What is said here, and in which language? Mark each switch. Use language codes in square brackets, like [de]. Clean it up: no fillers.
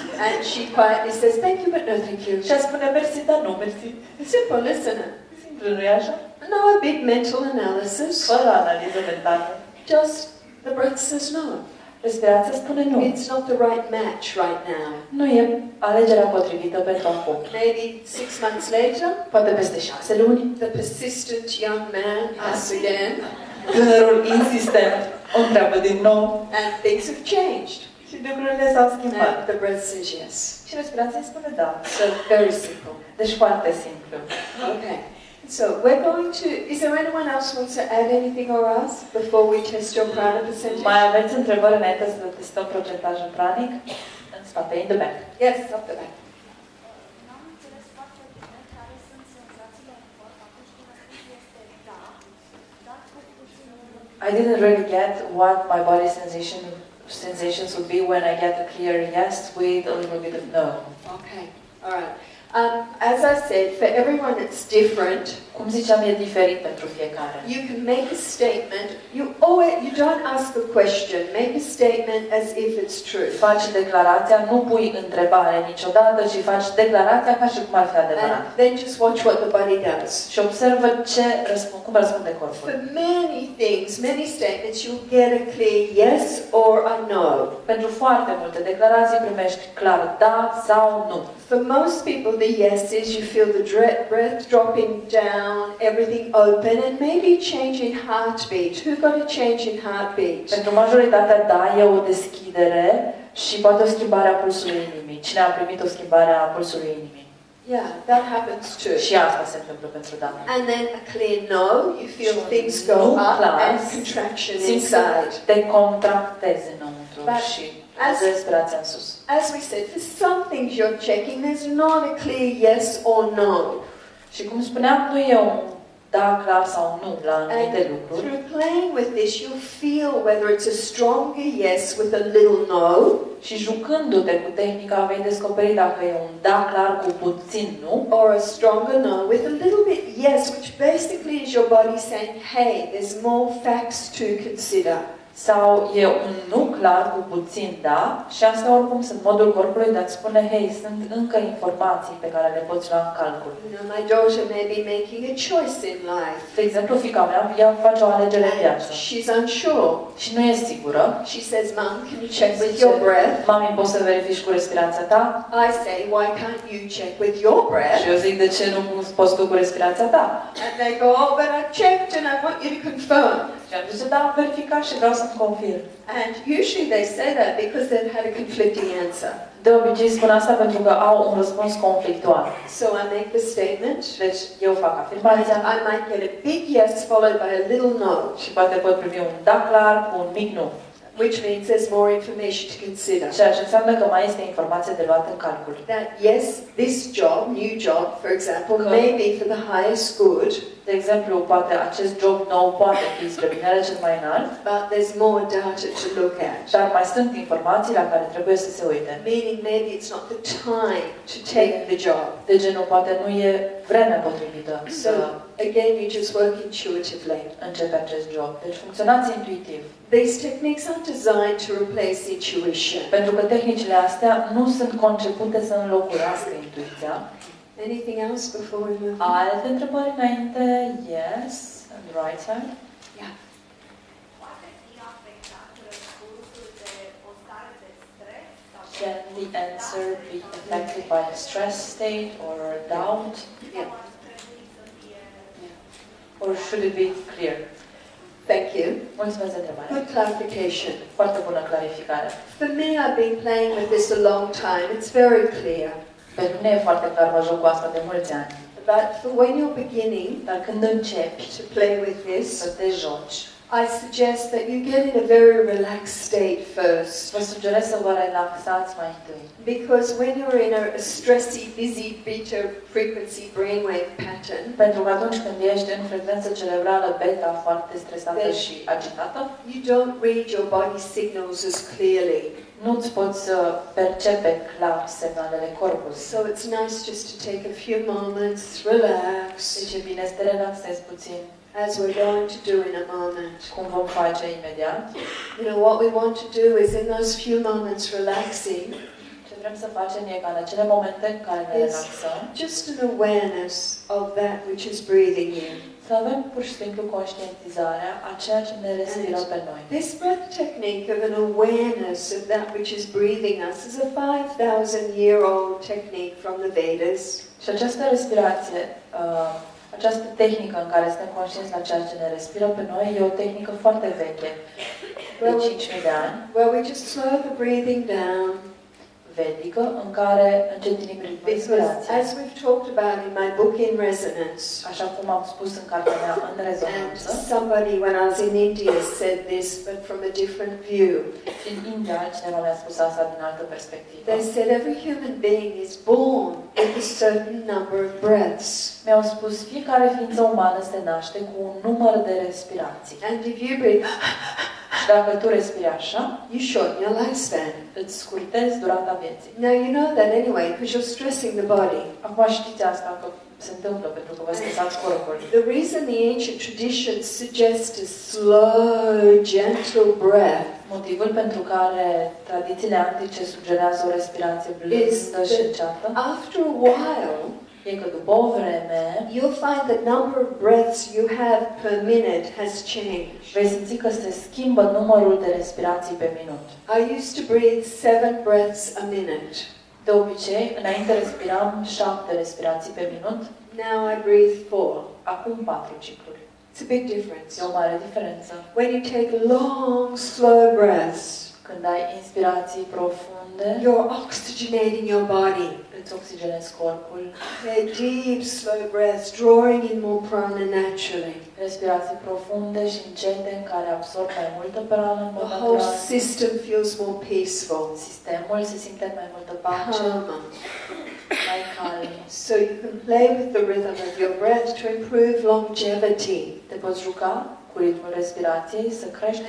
[en] And she quietly says, "Thank you, but no thank you." [ro] Și ea spune, mersi, dar nu, mersi. [en] Simple, isn't it? [ro] Simplu, nu-i așa? [en] No big mental analysis. [ro] Fără analiză mentală. [en] Just the breath says no. [ro] Respirația spune nu. [en] It's not the right match right now. [ro] Nu e alegerea potrivită pentru acum. [en] Maybe 6 months later, [ro] Poate peste 6 luni. [en] the persistent young man asks again, [ro] Tânărul insistent o întreabă din nou. [en] and things have changed. [ro] Și lucrurile s-au schimbat. [en] And the breath says yes. [ro] Și respirația spune da. [en] So very simple. [ro] Deci foarte simplu. [en] Okay. So we're going to. Is there anyone else who wants to add anything or ask before we test your prana percentage? [ro] Mai aveți întrebări înainte să testăm procentajul pranic? În spate, [en] in the back. Yes, up the back. [ro] N-am înțeles foarte bine care sunt senzațiile în corp atunci când spus este da, dar cu puțin. [en] I didn't really get what my body sensations would be when I get a clear yes with a little bit of no. Okay. All right. As I said, for everyone it's different. [ro] Cum ziceam, e diferit pentru fiecare. [en] You can make a statement. You don't ask a question. Make a statement as if it's true. [ro] Faci declarația, nu pui întrebare niciodată, ci faci declarația ca și cum ar fi adevărat. [en] And then just watch what the body does. [ro] Și observă cum răspunde corpul. [en] For many things, many statements, you'll get a clear yes or a no. [ro] Pentru foarte multe declarații primești clar da sau nu. [en] For most people, the yes is you feel the breath dropping down, everything open, and maybe change in heartbeat. Who got a change in heartbeat? [ro] Pentru majoritatea, da, e o deschidere și poate o schimbare a pulsului inimii. Cine a primit o schimbare a pulsului inimii? [en] Yeah, that happens too. [ro] Și asta se întâmplă pentru da. [en] And then a clear no, you feel things go [ro] Nu [en] up [ro] clar. [en] and contraction [ro] Simți că [en] inside. [ro] te contractezi înăuntru [en] But [ro] și [en] as- [ro] respirația în sus. [en] As we said, for some things you're checking, there's not a clear yes or no. [ro] Și cum spuneam, nu e un da clar sau nu la anumite [en] And [ro] lucruri. [en] through playing with this, you'll feel whether it's a stronger yes with a little no, [ro] Și jucându-te cu tehnica vei descoperi dacă e un da clar cu puțin nu, [en] or a stronger no with a little bit yes, which basically is your body saying, hey, there's more facts to consider. [ro] sau e un nu clar cu puțin da, și asta oricum sunt modul corpului de a-ți spune, hei, sunt încă informații pe care le poți lua în calcul. [en] You know, my daughter may be making a choice in life. [ro] De exemplu, fiica mea, ea face o alegere în viață [en] And she's unsure. [ro] și nu e sigură. [en] She says, Mum, can you check with your breath? [ro] Mami, poți să verifici cu respirația ta? [en] I say, why can't you check with your breath? [ro] Și eu zic, de ce nu poți tu cu respirația ta? [en] And they go, oh, but I checked and I want you to confirm. [ro] Și am zis, da, am verificat și vreau să-mi confirm. [en] And usually they say that because they've had a conflicting answer. [ro] De obicei spun asta pentru că au un răspuns conflictual. [en] So I make the statement. [ro] Deci eu fac afirmația [en] I might get a big yes followed by a little no, [ro] și poate pot primi un da clar cu un mic nu. [en] which means there's more information to consider. [ro] Ceea ce înseamnă că mai este informație de luat în calcul. [en] That yes, this job, new job, for example, may be for the highest good, [ro] De exemplu, poate acest job nou poate fi spre binele cel mai înalt, [en] but there's more data to look at. [ro] dar mai sunt informații la care trebuie să se uite. [en] Meaning maybe it's not the time to take the job. [ro] De genul, poate nu e vremea potrivită [en] So, [ro] să [en] again, you just work intuitively. [ro] începe acest job. Deci funcționați intuitiv. [en] These techniques aren't designed to replace intuition. [ro] Pentru că tehnicile astea nu sunt concepute să înlocuiască intuiția. [en] Anything else before we move on? [ro] Alte întrebări înainte? [en] Yes, on the right side. Yeah. [ro] Poate fi afectat răspunsul de o stare de stres? Sau [en] Can the answer be affected by a stress state or doubt? Yeah. [ro] ar trebui să fie [en] Or should it be clear? Thank you. [ro] Mulțumesc de întrebare. [en] Good clarification. [ro] Foarte bună clarificare. [en] For me, I've been playing with this a long time. It's very clear. [ro] Pentru mine e foarte clar, mă joc cu asta de mulți ani. [en] But for when you're beginning [ro] Dar când începi [en] to play with this, [ro] să te joci, [en] I suggest that you get in a very relaxed state first. [ro] vă sugerez să vă relaxați mai întâi. [en] Because when you're in a stressy, busy beta frequency brainwave pattern, [ro] Pentru că atunci când ești în frecvență cerebrală beta foarte stresată și agitată, [en] you don't read your body signals as clearly. [ro] nu-ți poți percepe clar semnalele corpului. [en] So it's nice just to take a few moments, relax, [ro] Deci e bine să te relaxezi puțin, [en] as we're going to do in a moment. [ro] cum vom face imediat. [en] You know, what we want to do is in those few moments relaxing, [ro] Ce vrem să facem e ca în acele momente în care ne relaxăm, [en] just an awareness of that which is breathing you. [ro] să avem pur și simplu conștientizarea a ceea ce ne respiră pe noi. [en] This breath technique of an awareness of that which is breathing us is a 5,000-year-old technique from the Vedas. [ro] Și această respirație, această tehnică în care suntem conștienți la ceea ce ne respiră pe noi, e o tehnică foarte veche, de 5.000 de ani, [en] Where we just slow the breathing down. [ro] vedică, în care încetinim ritmul [en] Because [ro] respirației. [en] as we've talked about in my book In Resonance, [ro] Așa cum am spus în cartea mea în [en] and [ro] rezonanță, [en] somebody when I was in India said this, but from a different view. [ro] în India cineva mi-a spus asta din altă perspectivă. [en] They said every human being is born with a certain number of breaths. [ro] Mi-au spus, fiecare ființă umană se naște cu un număr de respirații. [en] And if you breathe, [ro] Și dacă tu respiri așa, [en] you shorten your lifespan. [ro] îți scurtezi durata vieții. [en] Now you know that anyway, because you're stressing the body. [ro] Acum știți asta că se întâmplă pentru că vă stresați corpul. [en] The reason the ancient traditions suggest a slow, gentle breath [ro] Motivul pentru care tradițiile antice sugerează o respirație blândă și înceată [en] after a while, [ro] e că după o vreme [en] you'll find the number of breaths you have per minute has changed. [ro] vei simți că se schimbă numărul de respirații pe minut. [en] I used to breathe 7 breaths a minute. [ro] De obicei, înainte respiram 7 respirații pe minut, [en] Now I breathe 4. [ro] acum 4 cicluri. [en] It's a big difference. [ro] E o mare diferență. [en] When you take long, slow breaths, [ro] Când ai inspirații profunde, [en] you're oxygenating your body. [ro] îți oxigenezi corpul, [en] Okay, deep, slow breaths, drawing in more prana naturally. [ro] respirații profunde și încete în care absorb mai multă prană în mod [en] The whole [ro] natural. [en] system feels more peaceful, [ro] Sistemul se simte în mai multă pace, [en] calmer. [ro] mai calm. [en] So you can play with the rhythm of your breath to improve longevity [ro] Te poți juca cu ritmul respirației să crești